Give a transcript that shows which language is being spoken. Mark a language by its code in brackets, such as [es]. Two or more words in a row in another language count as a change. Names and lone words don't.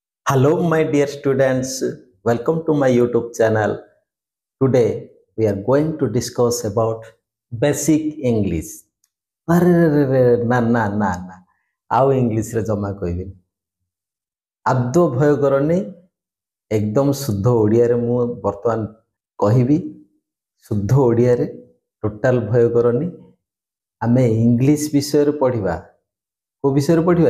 [en] Hello, my dear students. Welcome to my YouTube channel. Today, we are going to discuss about basic English. [or] ନା ଆଉ ଇଂଲିଶରେ ଜମା କହିବିନି। ଆଦୌ ଭୟ କରନି, ଏକଦମ ଶୁଦ୍ଧ ଓଡ଼ିଆରେ ମୁଁ ବର୍ତ୍ତମାନ କହିବି। ଶୁଦ୍ଧ ଓଡ଼ିଆରେ ଟୋଟାଲ ଭୟ କରନି। ଆମେ ଇଂଲିଶ ବିଷୟରେ ପଢ଼ିବା। କୋଉ ବିଷୟରେ ପଢ଼ିବା?